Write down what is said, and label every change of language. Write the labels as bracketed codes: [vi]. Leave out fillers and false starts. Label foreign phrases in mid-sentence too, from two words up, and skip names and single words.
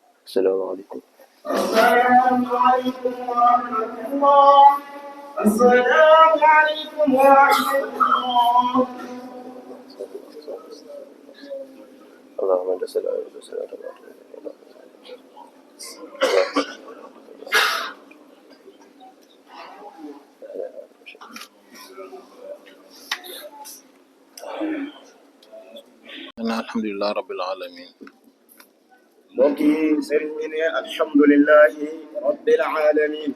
[ar] السلام عليكم. السلام عليكم ورحمة الله. السلام عليكم ورحمة الله. اللهم أنت السلام وأنت السلام تبارك الحمد لله رب العالمين. [wo] mbokk yi sëriñ bi ne [ar] الحمد لله رب العالمين.